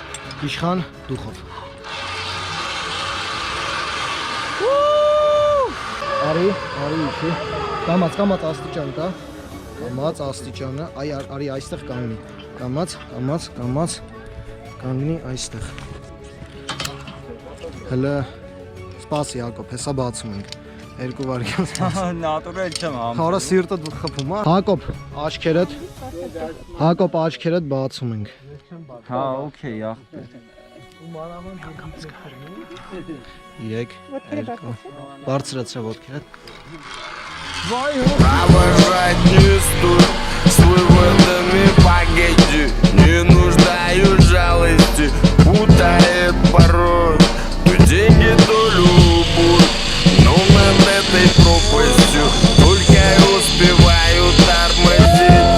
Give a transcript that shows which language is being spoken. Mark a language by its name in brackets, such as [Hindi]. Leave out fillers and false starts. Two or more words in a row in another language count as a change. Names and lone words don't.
[Armenian] Իշխան դուխով։ Արի իջի։ Կամաց աստիճան կա։ Կամաց աստիճանը, արի այստեղ կանգնի։ Կամաց, կանգնի այստեղ։ Հələ սպասի Հակոբ, հեսա բացում ենք։ Երկու վայրկյան սպասի։ Նատուրել չեմ համ։ Խորը սիրտդ խփում, հա։ Հակոբ աչքերդ բացում ենք։ Հա, օքեյ, ախպեր։ 3 2 Բարձրացրա ոտքերդ։ [Russian] Провожать не стоит, с выводами погоди. Не нуждаюсь жалости, путает порой. То деньги, то любовь, но над этой пропастью только и успеваю тормозить.